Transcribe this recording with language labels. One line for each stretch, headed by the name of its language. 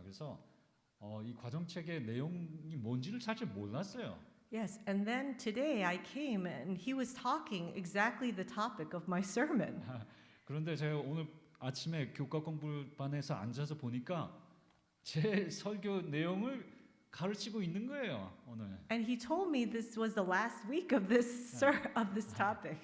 Korean: 그래서 이 과정책의 내용이 뭔지를 사실 몰랐어요.
English: Yes, and then today I came and he was talking exactly the topic of my sermon.
Korean: 그런데 제가 오늘 아침에 교과 공부반에서 앉아서 보니까 제 설교 내용을 가르치고 있는 거예요 오늘.
English: And he told me this was the last week of this topic.